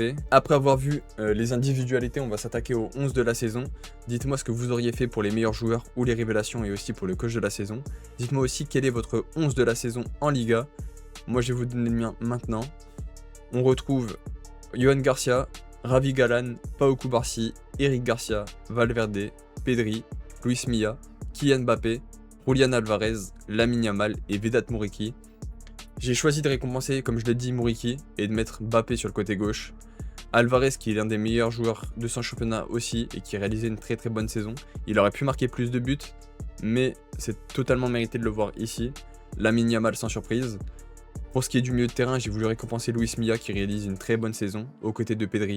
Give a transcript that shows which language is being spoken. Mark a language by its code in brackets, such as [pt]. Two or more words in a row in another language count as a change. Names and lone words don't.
[fr] Après avoir vu les individualités, on va s'attaquer au 11 de la saison. Dites-moi ce que vous auriez fait pour les meilleurs joueurs ou les révélations et aussi pour le coach de la saison. Dites-moi aussi quel est votre 11 de la saison en Liga. Moi je vais vous donner le mien maintenant. On retrouve Yohan Garcia, Ravi Galan, Pau Cubarsí, Eric Garcia, Valverde, Pedri, Luis Milla, Kylian Mbappé, Julián Alvarez, Lamine Yamal et Vedat Muriqi. J'ai choisi de récompenser, comme je l'ai dit, Muriqi et de mettre Mbappé sur le côté gauche. Alvarez qui est l'un des meilleurs joueurs de son championnat aussi et qui a réalisé une très très bonne saison. Il aurait pu marquer plus de buts, mais c'est totalement mérité de le voir ici. Lamine Yamal sans surprise. Pour ce qui est du milieu de terrain, j'ai voulu récompenser Luis Milla qui réalise une très bonne saison aux côtés de Pedri.